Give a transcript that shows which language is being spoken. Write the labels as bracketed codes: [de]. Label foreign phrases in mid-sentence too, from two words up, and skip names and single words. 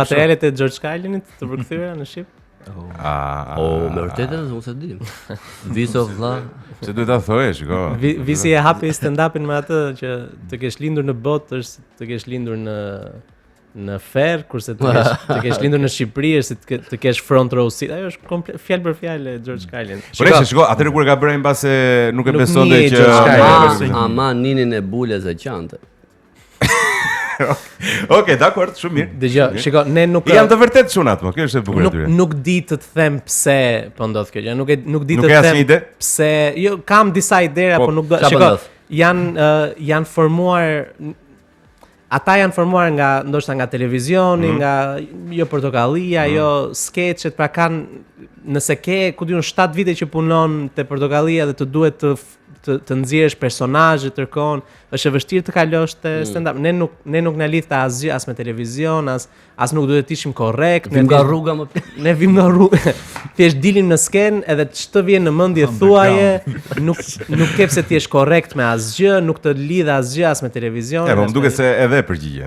[sq] materialet e George Carlinit të përkthyera në shqip. Me vërtetë edhe unë se di. Viso vlla. Se duhet ta thojë, shiko. Visi e hapi stand-upin me atë që të kesh lindur në botë është të kesh lindur në Ferr, kurse të kesh lindur në Shqipëri është të kesh [en] front row seat. [sq] Ajo është fjalë për fjalë e George Carlin. Po shiko, atëherë kur e ka bërë mbase nuk e Nuk besonte njeh që George Carlin. Ama ninin e bulës e qante. Okej, dakor, shumë mirë. Dëgjoj, shiko, ne nuk Jam të vërtet çunat, më, kjo është e bukur e tyre. nuk di të të them pse po ndodh kjo gjë. Nuk di Nuk të ke them asnjë ide? pse. Jo, kam disa idera, Po, po nuk do. çfarë Shiko, ndodh? janë formuar ata janë formuar nga ndoshta nga televizioni, nga jo portokallia, jo skeçet, pra kanë nëse ke, ku diun 7 vite që punon te Portokallia dhe të duhet të nxjerrësh personazhe tërkohën, është e vështirë të kalosh te stand-up. Ne nuk na lidh asgjë as me televizion, as nuk duhet të ishim korrekt. Ne vim nga rruga më. Ne vim nga rruga. Thjesht dilim në sken edhe ç'të vjen në mendje thuaje, nuk ke pse ti je korrekt me asgjë, nuk të lidh asgjë as me televizion. Po më duket se edhe përgjigjen.